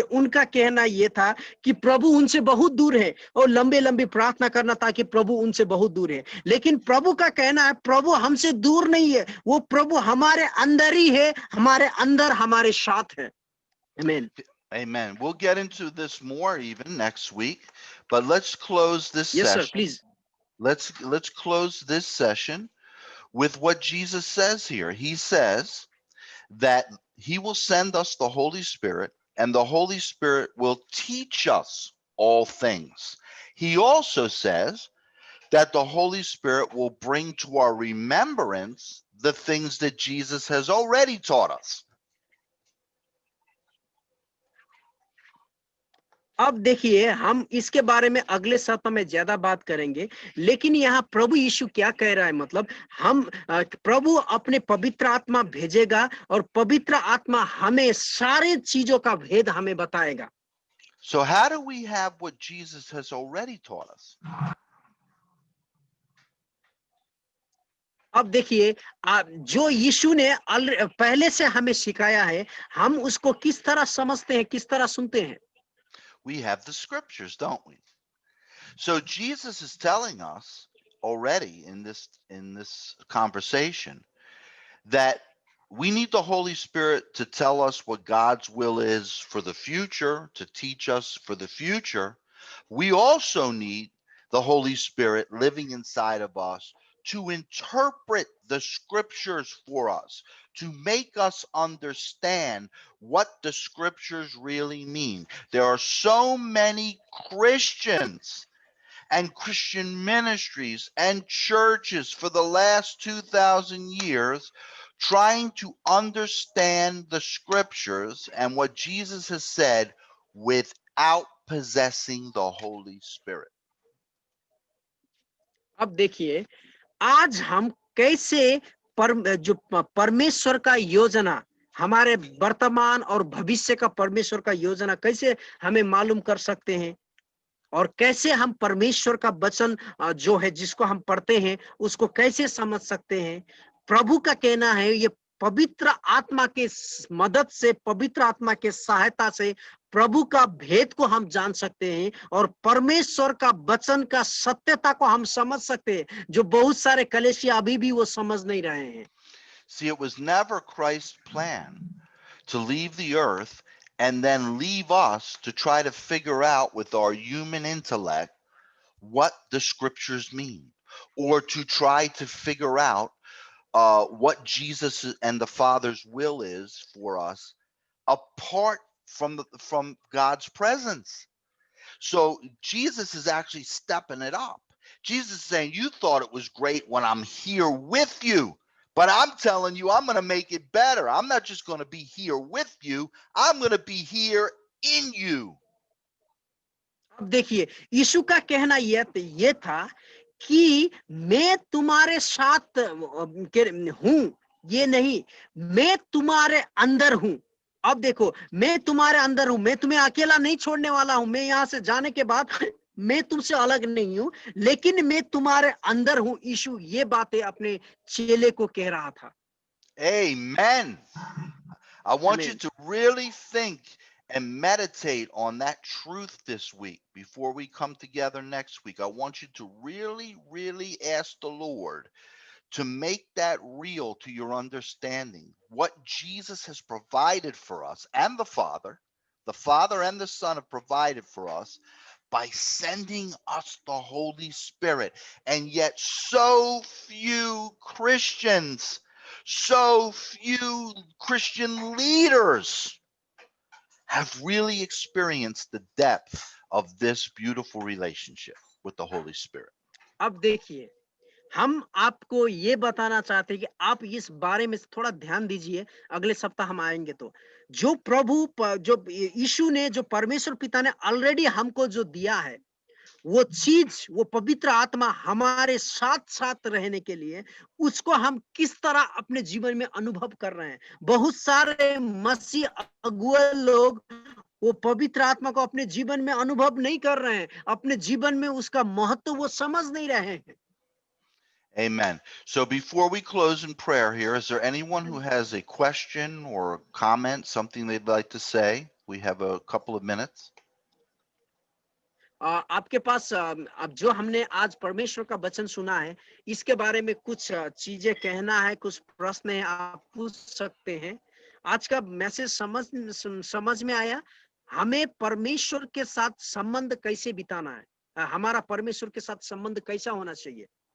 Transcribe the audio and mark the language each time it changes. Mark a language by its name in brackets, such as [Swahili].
[Hindi] उनका कहना ये था कि प्रभु उनसे बहुत दूर है और लंबे लंबी प्रार्थना करना ताकि प्रभु उनसे बहुत दूर है। लेकिन प्रभु का कहना है प्रभु हमसे दूर नहीं है, वो प्रभु हमारे अंदर ही है, हमारे अंदर हमारे साथ है। [English] Amen. Amen. We'll get into this more even next week, but let's close this Yes, session. sir, please. Let's close this session with what Jesus says here. He says that he will send us the Holy Spirit, and the Holy Spirit will teach us all things. He also says that the Holy Spirit will bring to our remembrance the things that Jesus has already taught us. [Hindi] अब देखिए, हम इसके बारे में अगले सप्ताह में ज्यादा बात करेंगे, लेकिन यहाँ प्रभु यीशु क्या कह रहा है, मतलब हम प्रभु अपने पवित्र आत्मा भेजेगा और पवित्र आत्मा हमें सारे चीजों का भेद हमें बताएगा। [English] So how do we have what Jesus has already taught us? [Hindi] अब देखिए, जो यीशु ने पहले से हमें सिखाया है, हम उसको किस तरह समझते हैं, किस तरह सुनते हैं। [English] We have the scriptures, don't we? So Jesus is telling us already in this conversation that we need the Holy Spirit to tell us what God's will is for the future, to teach us for the future. We also need the Holy Spirit living inside of us to interpret the scriptures for us, to make us understand what the scriptures really mean. There are so many Christians and Christian ministries and churches for the last 2,000 years trying to understand the scriptures and what Jesus has said without possessing the Holy Spirit. [Hindi] अब देखिए, आज हम कैसे परमेश्वर का योजना, हमारे वर्तमान और भविष्य का परमेश्वर का योजना कैसे हमें मालूम कर सकते हैं, और कैसे हम परमेश्वर का वचन जो है जिसको हम पढ़ते हैं उसको कैसे समझ सकते हैं। प्रभु का कहना है ये पवित्र आत्मा के मदद से, पवित्र आत्मा के सहायता से प्रभु का भेद को हम जान सकते हैं और परमेश्वर का वचन का सत्यता को हम समझ सकते हैं, जो बहुत सारे कलीसिया अभी भी वो समझ नहीं रहे हैं। [English] See, it was never Christ's plan to leave the earth and then leave us to try to figure out with our human intellect what the scriptures mean, or to try to figure out what Jesus and the Father's will is for us apart from God's presence. So Jesus is actually stepping it up. Jesus is saying, you thought it was great when I'm here with you, but I'm telling you, I'm going to make it better. I'm not just going to be here with you. I'm going to be here in you. [Hindi] अब देखिए, यीशु का कहना ये था कि मैं तुम्हारे साथ हूं, ये नहीं, मैं तुम्हारे अंदर हूं। अब देखो, मैं तुम्हारे अंदर हूं, मैं तुम्हें अकेला नहीं छोड़ने वाला हूं। मैं यहां से जाने के बाद मैं तुमसे अलग नहीं हूं, लेकिन मैं तुम्हारे अंदर हूं। यीशु ये बातें अपने चेले को कह रहा था। [English] Amen. I want you Amen. to really think and meditate on that truth this week before we come together next week. I want you to really, really ask the Lord to make that real to your understanding. What Jesus has provided for us, and the Father and the Son have provided for us by sending us the Holy Spirit. And yet so few Christians, so few Christian leaders have really experienced the depth of this beautiful relationship with the Holy Spirit. [Hindi] अब देखिए, हम आपको ये बताना चाहते हैं कि आप इस बारे में थोड़ा ध्यान दीजिए। अगले सप्ताह हम आएंगे तो जो जो यीशु ने, जो परमेश्वर पिता ने ऑलरेडी हमको जो दिया है, वो चीज, वो पवित्र आत्मा हमारे साथ साथ रहने के लिए उसको हम किस तरह अपने जीवन में अनुभव कर रहे हैं। बहुत सारे मसीह अगुआ लोग वो पवित्र आत्मा को अपने जीवन में अनुभव नहीं कर रहे हैं, अपने जीवन में उसका महत्व वो समझ नहीं रहे हैं। [English] Amen. So before we close in prayer here, is there anyone who has a question or a comment, something they'd like to say? We have a couple of minutes. [Hindi] आपके पास अब जो हमने आज परमेश्वर का वचन सुना है, इसके बारे में कुछ चीजें कहना है, कुछ प्रश्न है, आप पूछ सकते हैं। आज का मैसेज समझ में आया? हमें परमेश्वर के साथ संबंध कैसे बिताना है, हमारा परमेश्वर के साथ संबंध कैसा होना चाहिए।